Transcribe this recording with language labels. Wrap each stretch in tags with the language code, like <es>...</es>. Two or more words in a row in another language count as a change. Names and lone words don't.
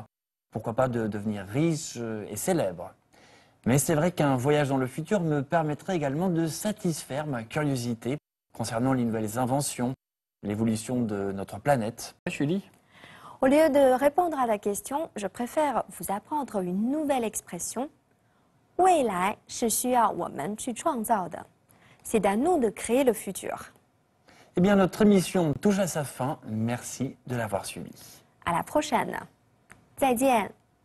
<fr>Pourquoi pas de devenir riche et célèbre. Mais c'est vrai qu'un voyage dans le futur me permettrait également de satisfaire ma curiosité concernant les nouvelles inventions, l'évolution de notre planète. Julie? Au lieu de répondre à la question, je préfère vous apprendre une nouvelle expression.</fr> <zh>未来是需要我们去创造的.</zh> <fr>C'est à nous de créer le futur. Eh bien, notre émission touche à sa fin. Merci de l'avoir suivi. À la prochaine.</fr> <zh>再见.</zh>